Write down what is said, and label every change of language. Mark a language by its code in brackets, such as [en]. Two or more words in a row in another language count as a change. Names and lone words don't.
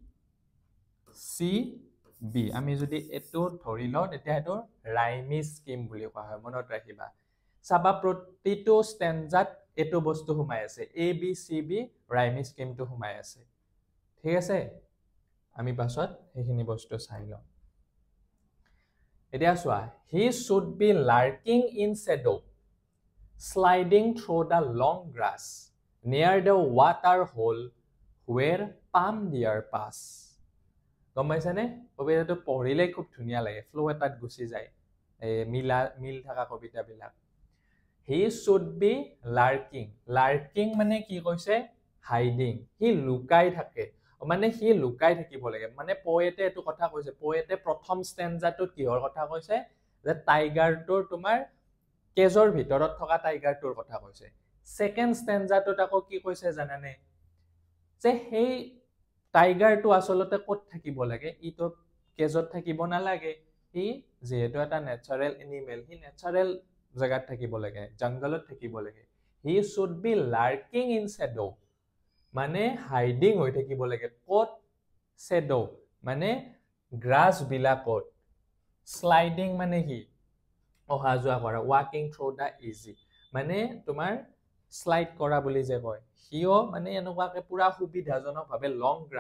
[as] সি বি আমি যদি এটো ধৰি লওঁ তেতিয়া এটো [en] rhyme scheme [as] বুলি কোৱা হয় মনত ৰাখিবা সাবা প্ৰতিটো স্টেঞ্জাত এটো বস্তু সোমাই আছে এ বি সি বি [en] rhyme scheme [as] সোমাই আছে ঠিক আছে আমি পাছত সেইখিনি বস্তু চাই লওঁ এতিয়া চোৱা [en] he should be lurking in shadow sliding through the long grass near the water hole where palm deer pass [as] গম পাইছানে কবিতাটো পঢ়িলে খুব ধুনীয়া লাগে ফ্লো এটাত গুচি যায় মিল থাকা কবিতাবিলাক [en] he should be [as] লাৰ্কিং মানে কি কৈছে হাইডিং হি লুকাই থাকে মানে হি লুকাই থাকিব লাগে মানে পোয়েটে এটো কথা কৈছে পোয়েটে প্ৰথম স্টেঞ্জাটোত কিহৰ কথা কৈছে যে টাইগাৰটোৰ তোমাৰ কেজৰ ভিতৰত থকা টাইগাৰটোৰ কথা কৈছে [en] second stanza [as] আকৌ কি কৈছে জানানে যে হেই টাইগাৰটো আসলতে ক'ত থাকিব লাগে ইটো কেজত থাকিব নালাগে ই যেহেতু এটা [en] natural animal [as] হি নেচাৰেল জায়গাত থাকিব লাগে জংগলত থাকিব লাগে [en] he should be lurking in shadow [as] মানে হাইডিং হৈ থাকিব লাগে ক'ত শ্যাডো মানে গ্ৰাছ বিলাকত স্লাইডিং মানে কি অহা যোৱা কৰা [en] walking through the easy [as] মানে তোমাৰ স্লাইড কৰা বুলি যে কয় হিও মানে এনেকুৱাকে পুৰা সুবিধাজনকভাৱে লং